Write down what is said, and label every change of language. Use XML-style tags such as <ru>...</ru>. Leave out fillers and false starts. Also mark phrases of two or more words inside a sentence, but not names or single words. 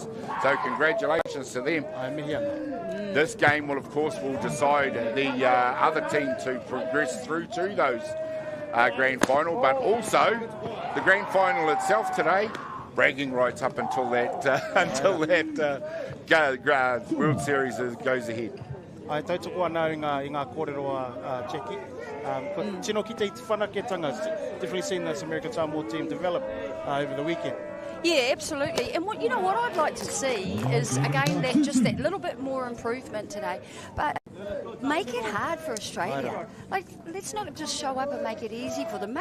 <en>So congratulations to them. This game will, of course, decide the other team to progress through to those grand final, but also the grand final itself today, bragging rights up until that World Series goes ahead.</en> <mi>Ai tautoko ana i ngā kōrero Jackie. Tino ki te whanaketanga,</mi> <en>definitely seen this American Samoa team develop over the weekend. Yeah, absolutely. And what I'd like to see is, again, that little bit more improvement today. But make it hard for Australia. Like, let's not just show up and make it easy for them.</en>